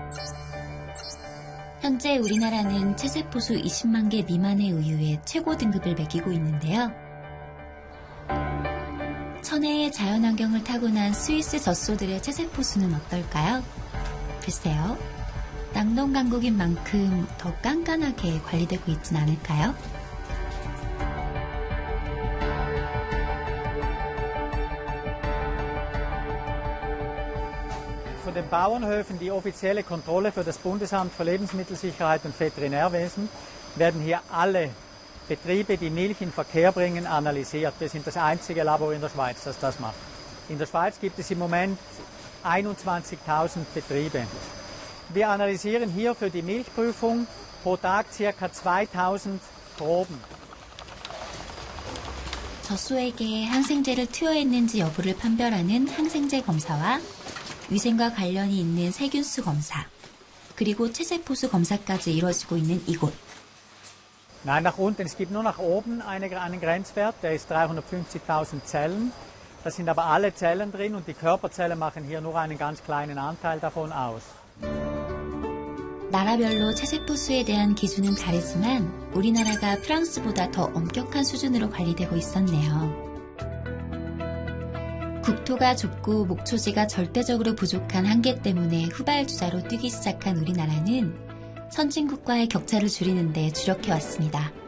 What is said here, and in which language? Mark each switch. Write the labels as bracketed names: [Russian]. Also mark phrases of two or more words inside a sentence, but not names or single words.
[Korean] 현재 우리나라는 체세포수 20만 개 미만의 우유에 최고 등급을 매기고 있는데요. 천혜의 자연환경을 타고난 스위스 젖소들의 체세포수는 어떨까요? 글쎄요, 낙농강국인 만큼 더 깐깐하게 관리되고 있진 않을까요? [German] Von den Bauernhöfen die offizielle Kontrolle für das Bundesamt für Lebensmittelsicherheit und Veterinärwesen werden hier alle Betriebe, die Milch in Verkehr bringen, analysiert. Wir sind das einzige Labor in der Schweiz, das das macht. In der Schweiz gibt es im Moment 21.000 Betriebe. Wir analysieren hier für die Milchprüfung pro Tag ca. 2.000 Proben. [Korean] 젖소에게 항생제를 투여했는지 여부를 판별하는 항생제 검사와 위생과 관련이 있는 세균수 검사, 그리고 체세포수 검사까지 이루어지고 있는 이곳. [German] Nein, nach unten. Es gibt nur nach oben einen Grenzwert, der ist 350.000 Zellen. Da sind aber alle Zellen drin und die Körperzellen machen hier nur einen ganz kleinen Anteil davon aus. [Korean] 나라별로 체세포수에 대한 기준은 다르지만 우리나라가 프랑스보다 더 엄격한 수준으로 관리되고 있었네요. 국토가 좁고 목초지가 절대적으로 부족한 한계 때문에 후발주자로 뛰기 시작한 우리나라는 선진국과의 격차를 줄이는 데 주력해왔습니다.